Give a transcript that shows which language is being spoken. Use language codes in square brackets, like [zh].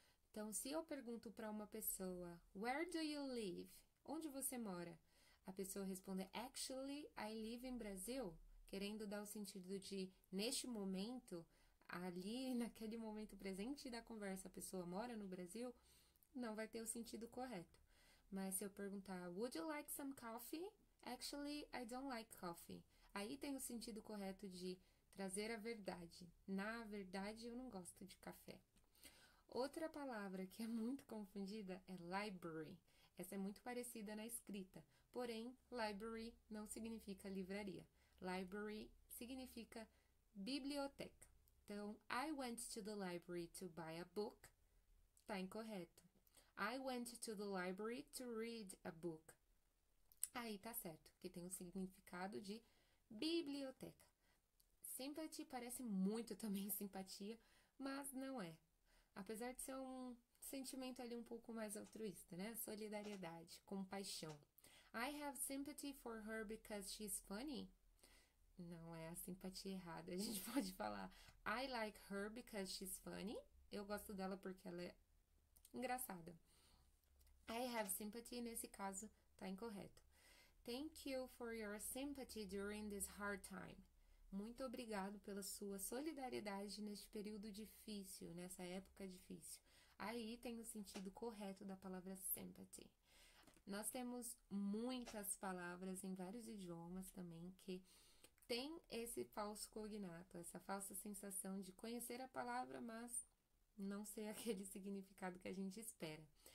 [pt] Então, se eu pergunto para uma pessoa, [en] where do you live? [pt] Onde você mora? A pessoa responde, [en] actually, I live in Brazil, [pt] querendo dar o sentido de, neste momento, ali, naquele momento presente da conversa, a pessoa mora no Brasil, não vai ter o sentido correto. Mas se eu perguntar, [en] would you like some coffee? Actually, I don't like coffee. [pt] Aí tem o sentido correto de trazer a verdade. Na verdade, eu não gosto de café. Outra palavra que é muito confundida é library. Essa é muito parecida na escrita, porém, library não significa livraria. Library significa biblioteca. [en] Então, I went to the library to buy a book. [pt] Tá incorreto. [en] I went to the library to read a book. [pt] Aí tá certo, que tem o significado de biblioteca. Sympathy parece muito também simpatia, mas não é. Apesar de ser um sentimento ali um pouco mais altruísta, né? Solidariedade, compaixão. [en] I have sympathy for her because she's funny. [pt] Não é a simpatia errada. A gente pode falar [en] I like her because she's funny. [pt] Eu gosto dela porque ela é engraçada. [en] I have sympathy, [pt] nesse caso, tá incorreto. [en] Thank you for your sympathy during this hard time. [pt] Muito obrigado pela sua solidariedade neste período difícil, nessa época difícil. Aí tem o sentido correto da palavra sympathy. Nós temos muitas palavras em vários idiomas também que tem esse falso cognato, essa falsa sensação de conhecer a palavra, mas não ser aquele significado que a gente espera.